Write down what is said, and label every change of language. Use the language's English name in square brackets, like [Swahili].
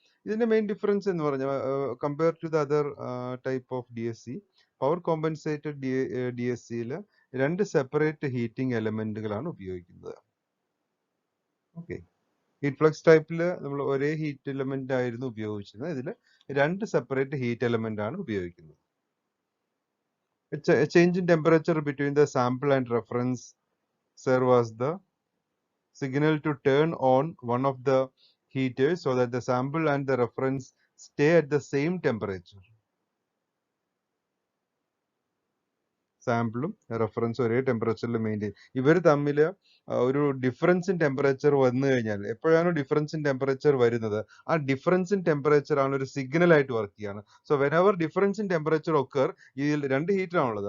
[Malayalam] ഇതിന്റെ main difference എന്ന് പറഞ്ഞാൽ [English] compare to the other type of D S C, [Malayalam] power compensated D S സിയിൽ രണ്ട് സെപ്പറേറ്റ് ഹീറ്റിംഗ് എലമെന്റുകളാണ് ഉപയോഗിക്കുന്നത്. ഓക്കെ, ഹീറ്റ് ഫ്ലക്സ് ടൈപ്പിൽ നമ്മൾ ഒരേ ഹീറ്റ് എലമെന്റ് ആയിരുന്നു ഉപയോഗിച്ചിരുന്നത്. ഇതിൽ രണ്ട് സെപ്പറേറ്റ് ഹീറ്റ് എലമെന്റ് ആണ് ഉപയോഗിക്കുന്നത്. [English] A change in temperature between the sample and reference serve as the signal to turn on one of the heaters so that the sample and the reference stay at the same temperature. [Malayalam] സാമ്പിളും റെഫറൻസും ഒരേ ടെമ്പറേച്ചറിൽ maintain. ഇവർ തമ്മിൽ ഒരു difference in temperature വന്നു കഴിഞ്ഞാൽ, എപ്പോഴാണോ difference in temperature വരുന്നത്, ആ ഡിഫറൻസ് ഇൻ ടെമ്പറേച്ചർ ആണ് ഒരു സിഗ്നൽ ആയിട്ട് വർക്ക് ചെയ്യാണ്. [English] so whenever difference in temperature occur, [Malayalam] ഇതിൽ രണ്ട് ഹീറ്റർ ആണുള്ളത്.